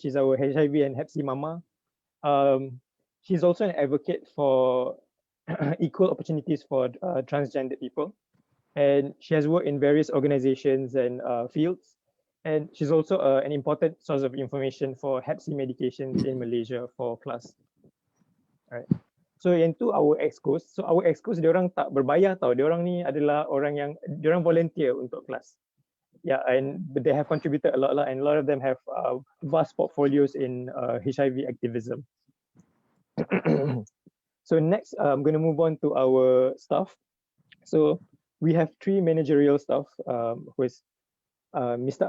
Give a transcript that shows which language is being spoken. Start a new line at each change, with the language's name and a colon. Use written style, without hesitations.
English: She's our HIV and Hep C mama. She's also an advocate for equal opportunities for transgender people. And she has worked in various organizations and fields. And she's also an important source of information for Hep C medications in Malaysia for Klass. All right. So
Malay: yang tu
English: our excos. So our excos
Malay: diorang tak berbayar tau. Diorang ni adalah orang yang diorang volunteer untuk Klass.
English: Yeah, and they have contributed a lot lah, and a lot of them have vast portfolios in HIV activism. So next, I'm going to move on to our staff. So we have 3 managerial staff, who is Mr.